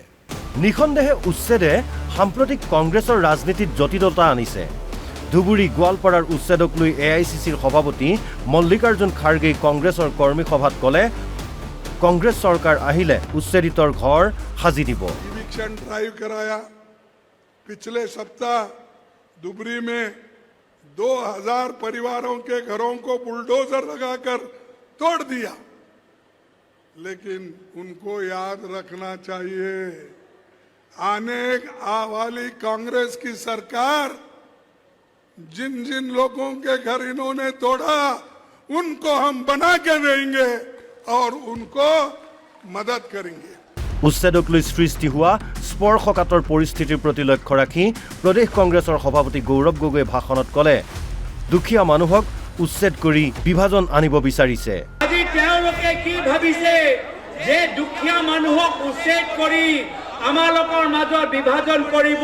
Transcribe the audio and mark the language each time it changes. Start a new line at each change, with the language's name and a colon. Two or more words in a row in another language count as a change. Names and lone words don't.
Assamese: নিঃসন্দেহে উচ্ছেদে সাম্প্ৰতিক কংগ্ৰেছৰ ৰাজনীতিত জটিলতা আনিছে। ধুবুৰী গোৱালপাৰাৰ উচ্ছেদক লৈ AICCৰ সভাপতি মল্লিকাৰ্জুন খাৰ্গেই কংগ্ৰেছৰ কৰ্মী সভাত ক'লে, কংগ্ৰেছ চৰকাৰ আহিলে উচ্ছেদিতৰ ঘৰ সাজি দিব।
English: eviction drive
Hindi: कराया। पिछले सप्ताह धुबरी में 2000 परिवारों के घरों को बुलडोजर लगाकर तोड़ दिया। लेकिन उनको याद रखना चाहिए, आने वाली कांग्रेस की सरकार जिन जिन लोगों के घर इन्होंने तोड़ा उनको हम बना के देंगे और उनको मदद करेंगे।
Assamese: উচ্ছেদক লৈ সৃষ্টি হোৱা স্পৰ্শকাতৰ পৰিস্থিতিৰ প্ৰতি লক্ষ্য ৰাখি প্ৰদেশ কংগ্ৰেছৰ সভাপতি গৌৰৱ গগৈয়ে ভাষণত ক'লে, দুখীয়া মানুহক উচ্ছেদ কৰি বিভাজন আনিব বিচাৰিছে। আজি তেওঁলোকে কি ভাবিছে যে দুখীয়া মানুহক উচ্ছেদ কৰি আমালোকৰ মাজত বিভাজন কৰিব।